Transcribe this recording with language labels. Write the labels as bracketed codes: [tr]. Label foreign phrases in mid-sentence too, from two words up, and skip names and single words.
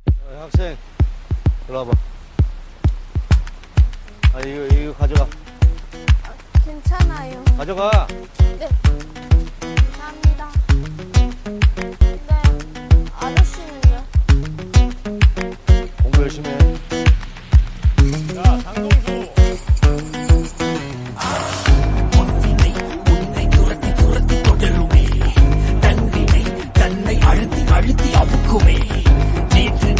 [ko] 학생, 일로 와봐. 이거 가져가. 괜찮아요. 가져가. 네. 감사합니다. 근데 아저씨는요? 공부 열심히 해. 자, 장동수. [ta] உன்னை துரத்தி துரத்தி தொடருமே தன்வினை தன்னை அழுத்தி அழுத்தி அமுக்குமே நேற்று நீ